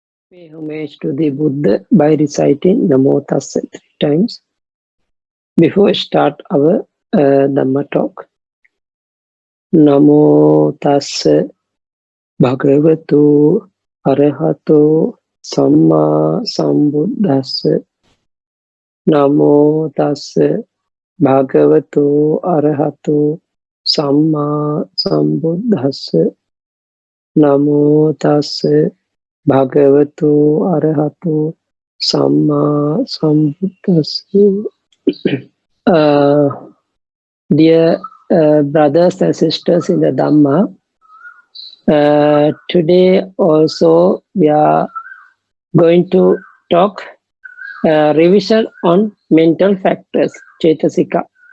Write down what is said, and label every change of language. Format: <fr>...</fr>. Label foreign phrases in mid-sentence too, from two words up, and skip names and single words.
<en>Pay homage to the Buddha by reciting</en> <pi>Namo Tassa</pi> <en>3 times. Before we start our Dhamma talk,</en> <pi>Namo Tassa Bhagavatu Arahato Samma Sambuddhassa. Namo Tassa Bhagavatu Arahato Samma Sambuddhassa. Namo Tassa Bhagavatu Arahato Samma Sambuddhassa.</pi> <en>Dear brothers and sisters in the Dhamma, today also we are going to talk revision on mental factors, Cetasika.</en>